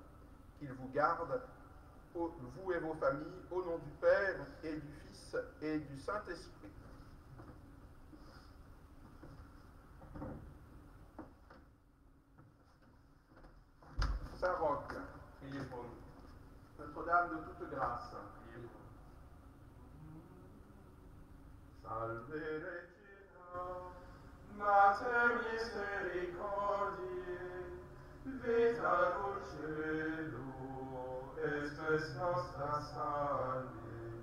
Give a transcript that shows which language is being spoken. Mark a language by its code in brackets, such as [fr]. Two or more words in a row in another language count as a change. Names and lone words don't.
[fr] Qu'il vous garde, vous et vos familles, au nom du Père et du Fils et du Saint-Esprit. Saint Roch, Priez pour nous. Notre-Dame de toute grâce, Priez pour nous. [la] Salve Regina, Mater misericordiae, vita dulcedo, espes nostra salve.